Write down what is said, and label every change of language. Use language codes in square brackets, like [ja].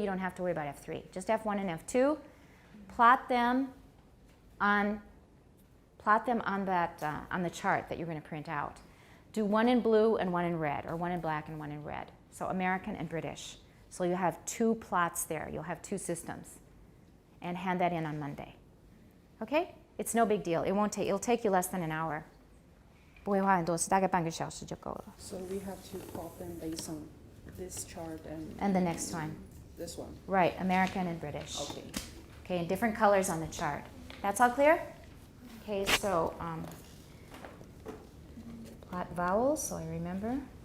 [en] You don't have to worry about F3. Just F1 and F2. Plot them on the chart that you're going to print out. Do one in blue and one in red, or one in black and one in red. So American and British. So you have 2 plots there. You'll have 2 systems. And hand that in on Monday. Okay? It's no big deal. It'll take you less than an hour. [zh] 不会花很多次，大概半个小时就够了。 [en] So we have to plot them based on this chart And the next one. this one. Right, American and British. Okay. Okay, and different colors on the chart. That's all clear? Okay, so plot vowels, so I remember.